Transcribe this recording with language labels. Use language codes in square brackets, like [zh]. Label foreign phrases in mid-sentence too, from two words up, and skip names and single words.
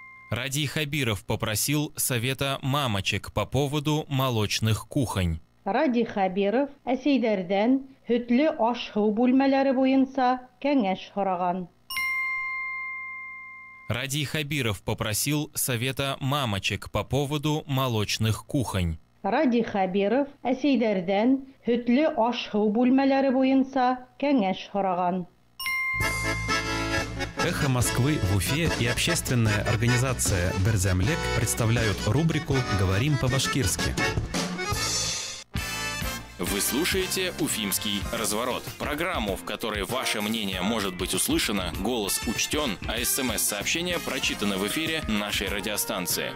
[ru] Радий Хабиров попросил совета мамочек по поводу молочных кухонь. [ba] Радий Хабиров әсәйдәрдән һөтле аш-һыу бүлмәләре буенча кәңәш сораган. [ru] Радий Хабиров попросил совета мамочек по поводу молочных кухонь. [ba] Радий Хабиров әсәйдәрдән һөтле аш-һыу бүлмәләре буенча кәңәш сораган. [ru] «Эхо Москвы» в Уфе и общественная организация «Берзямлек» представляют рубрику «Говорим по-башкирски». Вы слушаете «Уфимский разворот». Программу, в которой ваше мнение может быть услышано, голос учтен, а СМС-сообщения прочитаны в эфире нашей радиостанции.